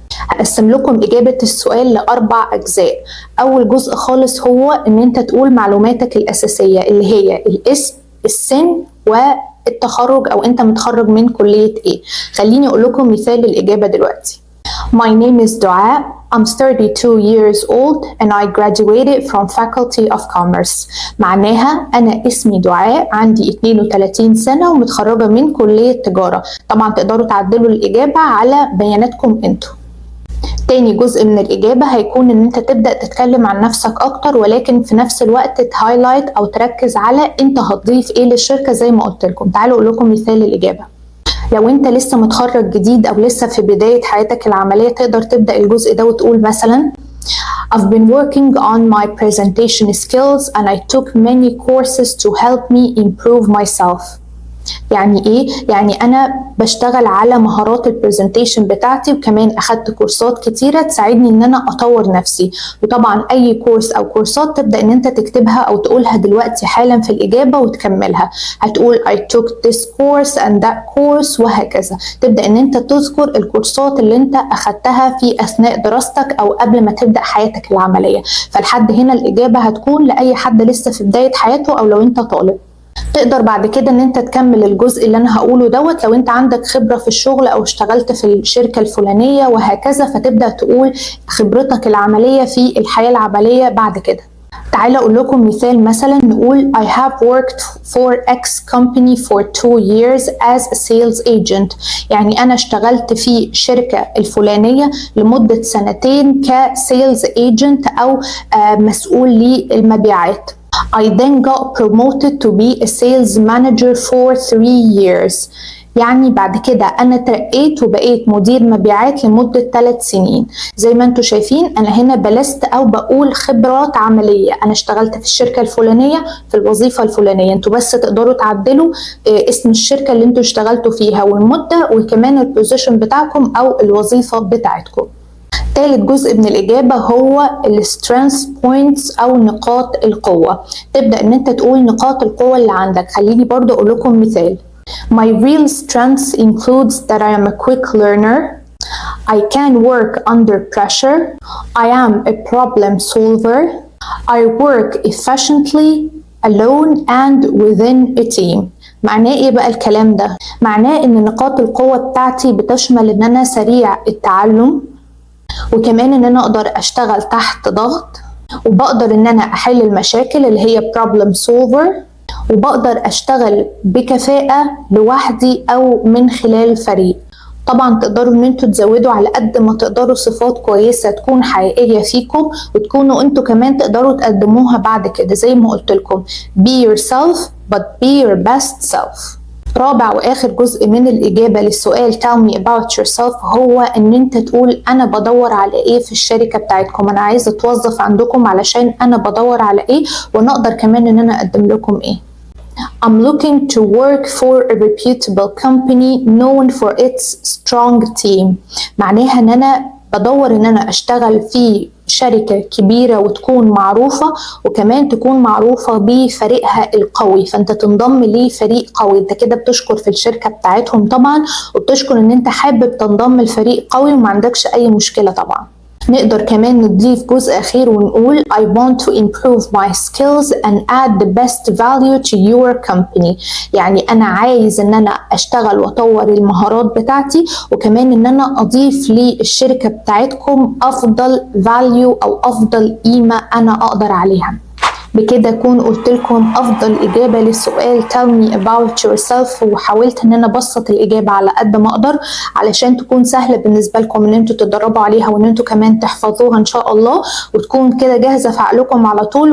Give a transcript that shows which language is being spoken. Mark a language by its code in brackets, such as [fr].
[ar] هقسم لكم إجابة السؤال لأربع أجزاء. أول جزء خالص هو إن أنت تقول معلوماتك الأساسية اللي هي الاسم، السن، والتخرج أو أنت متخرج من كلية إيه. خليني أقول لكم مثال الإجابة دلوقتي. [en] My name is Dua. I'm 32 years old and I graduated from Faculty of Commerce. [ar] معناها أنا اسمي دعاء، عندي 32 سنة ومتخرجة من كلية تجارة. طبعا تقدروا تعدلوا الإجابة على بياناتكم انتوا. تاني جزء من الإجابة هيكون إن أنت تبدأ تتكلم عن نفسك أكتر، ولكن في نفس الوقت تهايلايت أو تركز على أنت هتضيف إيه للشركة زي ما قلت لكم. تعالوا أقول لكم مثال الإجابة. لو انت لسه متخرج جديد او لسه في بداية حياتك العملية تقدر تبدأ الجزء ده وتقول مثلا [en] I've been working on my presentation skills and I took many courses to help me improve myself. [ar] يعني ايه؟ يعني انا بشتغل على مهارات البرزنتيشن بتاعتي وكمان اخدت كورسات كتيرة تساعدني ان انا اطور نفسي. وطبعا اي كورس او كورسات تبدأ ان انت تكتبها او تقولها دلوقتي حالا في الاجابة وتكملها. هتقول [en] I took this course and that course [ar] وهكذا. تبدأ ان انت تذكر الكورسات اللي انت اخدتها في اثناء دراستك او قبل ما تبدأ حياتك العملية. فلحد هنا الاجابة هتكون لاي حد لسه في بداية حياته او لو انت طالب. تقدر بعد كده ان انت تكمل الجزء اللي انا هقوله دوت لو انت عندك خبرة في الشغل او اشتغلت في الشركة الفلانية وهكذا، فتبدأ تقول خبرتك العملية في الحياة العملية بعد كده. تعالى اقول لكم مثال، مثلا نقول [en] I have worked for X company for 2 years as a sales agent. [ar] يعني انا اشتغلت في شركة الفلانية لمدة 2 سنين كسيلز ايجنت او مسؤول للمبيعات. [en] I then got promoted to be a sales manager for 3 years. [ar] يعني بعد كده أنا ترقيت وبقيت مدير مبيعات لمدة 3 سنين. زي ما انتوا شايفين أنا هنا بلست أو بقول خبرات عملية، أنا اشتغلت في الشركة الفلانية في الوظيفة الفلانية. انتوا بس تقدروا تعدلوا اسم الشركة اللي انتوا اشتغلتوا فيها والمدة وكمان البوزيشن بتاعكم أو الوظيفة بتاعتكم. تالت جزء من الإجابة هو ال strength points أو نقاط القوة. تبدأ إن أنت تقول نقاط القوة اللي عندك. خليني برضو أقول لكم مثال. [en] My real strength includes that I am a quick learner. I can work under pressure. I am a problem solver. I work efficiently alone and within a team. [ar] معناه ايه بقى الكلام ده؟ معناه ان نقاط القوة بتاعتي بتشمل ان انا سريع التعلم، وكمان ان انا اقدر اشتغل تحت ضغط، وبقدر ان انا احل المشاكل اللي هي problem solver، وبقدر اشتغل بكفاءة لوحدي او من خلال فريق. طبعا تقدروا ان انتوا تزودوا على قد ما تقدروا صفات كويسة تكون حقيقية فيكم، وتكونوا انتوا كمان تقدروا تقدموها بعد كده. زي ما قلت لكم [en] be yourself but be your best self. [ar] رابع واخر جزء من الاجابة للسؤال [en] tell me about yourself [ar] هو ان انت تقول انا بدور على ايه في الشركة بتاعتكم. انا عايزة اتوظف عندكم علشان انا بدور على ايه، وانا اقدر كمان ان انا اقدم لكم ايه. [en] I'm looking to work for a reputable company known for its strong team. [ar] معناها ان انا بدور ان انا اشتغل في شركة كبيرة وتكون معروفة، وكمان تكون معروفة بفريقها القوي. فانت تنضم لفريق قوي. انت كده بتشكر في الشركة بتاعتهم طبعا، وبتشكر ان انت حابب تنضم لفريق قوي وما عندكش اي مشكلة طبعا. نقدر كمان نضيف جزء أخير ونقول [en] I want to improve my skills and add the best value to your company. [ar] يعني أنا عايز إن أنا أشتغل وأطور المهارات بتاعتي، وكمان إن أنا أضيف للشركة بتاعتكم أفضل value أو أفضل قيمة أنا أقدر عليها. بكده أكون قلت لكم أفضل إجابة للسؤال [en] tell me about yourself، [ar] وحاولت إن أنا أبسط الإجابة على قد ما أقدر علشان تكون سهلة بالنسبة لكم إن أنتوا تتدربوا عليها، وإن أنتوا كمان تحفظوها إن شاء الله، وتكون كده جاهزة في عقلكم على طول.